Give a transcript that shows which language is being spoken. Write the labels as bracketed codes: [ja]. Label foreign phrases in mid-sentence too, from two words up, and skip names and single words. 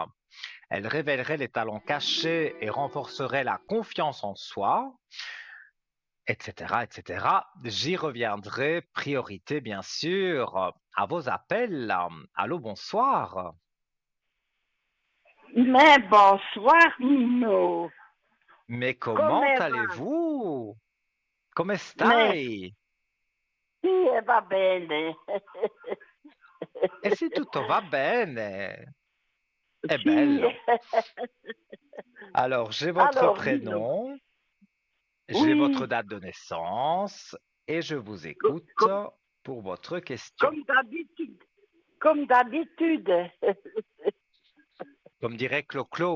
[fr] Elle révélerait les talents cachés et renforcerait la confiance en soi, etc., etc. J'y reviendrai. Priorité, bien sûr, à vos appels. Allô, bonsoir. Mais bonsoir, Nino. Mais [it] Come [fr] comment [it] va? [fr] allez-vous? Come Mais [it] stai? sì, va bene. E se tutto va bene? È Sì. bello. [fr] Alors, j'ai votre Alors, Nino. prénom, j'ai votre Oui, date de naissance et je vous écoute comme, pour votre question. comme d'habitude. Comme d'habitude. Comme dirait Clo-Clo,